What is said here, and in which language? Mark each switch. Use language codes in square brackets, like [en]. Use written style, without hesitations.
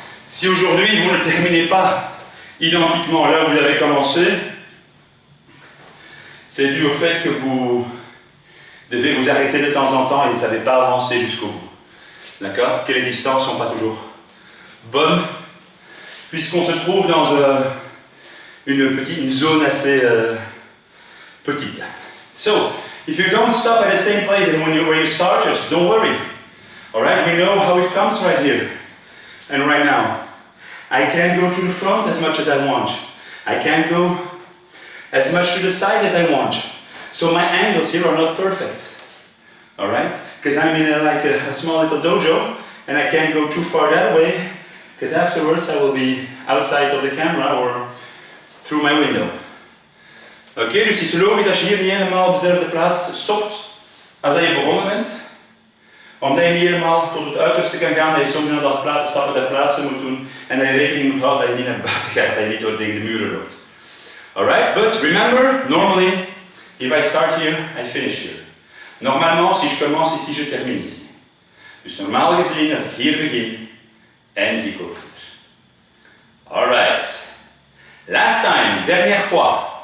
[fr] Si aujourd'hui vous ne terminez pas identiquement là où vous avez commencé, c'est dû au fait que vous devez vous arrêter de temps en temps et vous ne savez pas avancer jusqu'au bout. D'accord? Que les distances ne sont pas toujours bonnes, puisqu'on se trouve dans une zone assez petite. [en] So, if you don't stop at the same place as where you started, don't worry. Alright, we know how it comes right here and right now. I can't go to the front as much as I want. I can't go as much to the side as I want. So my angles here are not perfect. Alright? Because I'm in a small little dojo and I can't go too far that way because afterwards I will be outside of the camera or through my window. [nl] Oké, dus het is logisch als je hier niet helemaal op dezelfde plaats stopt als dat je begonnen bent. Omdat je niet helemaal tot het uiterste kan gaan, dat je soms inderdaad stappen ter plaatse moet doen en dat je rekening moet houden dat je niet naar buiten gaat, dat je niet door tegen de muren loopt. [en] Alright, but remember, normally, if I start here, I finish here. [fr] Normalement, si je commence ici, je termine ici. [nl] Dus normaal gezien, als ik hier begin, eindig ik ook hier. [en] Alright. Last time, [fr] dernière fois.